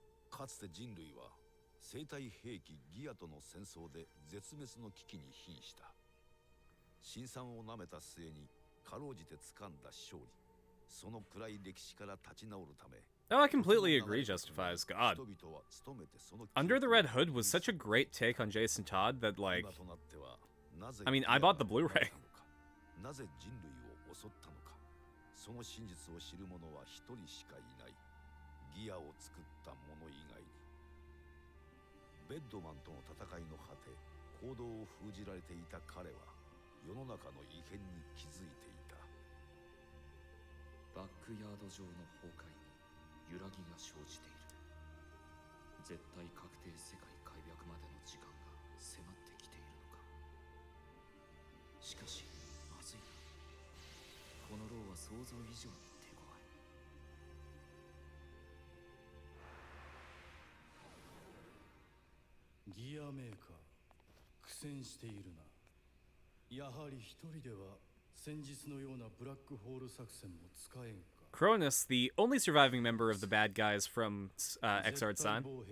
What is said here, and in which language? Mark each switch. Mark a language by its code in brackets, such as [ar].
[ja] かつて人類は生体兵器ギアとの戦争で絶滅の危機に瀕した。辛酸をなめた末にかろうじて掴んだ勝利。その暗い歴史から立ち直るため。 [en] Oh, I completely agree, Justifies. God. Under the Red Hood was such a great take on Jason Todd that, like... I mean, I bought the Blu-ray. [ja] なぜ人類を襲ったのか。その真実を知る者は一人しかいない。ギアを作った者以外に。ベッドマンとの戦いの果て、行動を封じられていた彼は、世の中の異変に気づいていた。バックヤード上の崩壊に揺らぎが生じている。絶対確定世界開闢までの時間が迫ってきているのか。しかしまずいな。このローは想像以上に手強い。ギアメーカー苦戦しているな。やはり一人では先日のようなブラックホール作戦も使えんか。 [en] Cronus, the only surviving member of the bad guys from Exard-san.